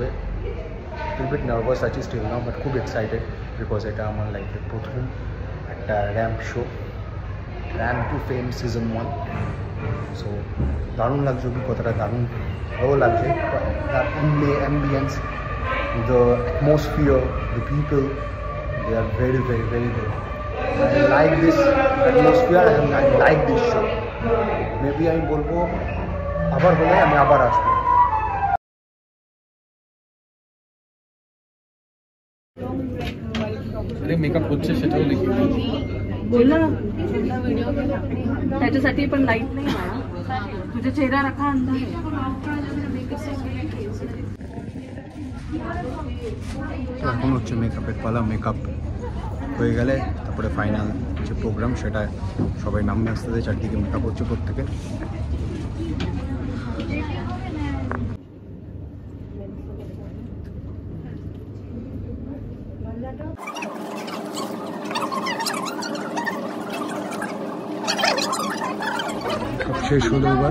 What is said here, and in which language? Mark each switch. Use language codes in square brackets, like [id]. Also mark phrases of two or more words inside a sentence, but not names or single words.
[en] little nervous [bn] আছি [en] still now, [bn] বাট খুব এক্সাইটেড, বিকজ এটা আমার লাইফের প্রথম একটা [en] ramp show, [bn] র্যাম্প টু ফেম সিজন 1। সো দারুণ লাগছে, অভিজ্ঞতাটা দারুণ ভালো লাগছে। [en] the ambience, the atmosphere, the people, they are very very very good. I like this atmosphere and I like this show. [bn] Maybe আমি বলবো আবার হলে আমি আবার আসবো। আরে মেকআপ হচ্ছে সেটাও দেখি [mr] बोलला ना व्हिडिओ केला त्याच्यासाठी पण लाईट नाही बाळा, तुझा चेहरा रखा अंधार आहे। [bn] এখন হচ্ছে মেকআপের পালা। মেকআপ হয়ে গেলে তারপরে ফাইনাল যে প্রোগ্রাম, সেটা সবাই নামবে আস্তে আস্তে। চারদিকে মেকআপ হচ্ছে প্রত্যেকে। শেষ হলো এবার।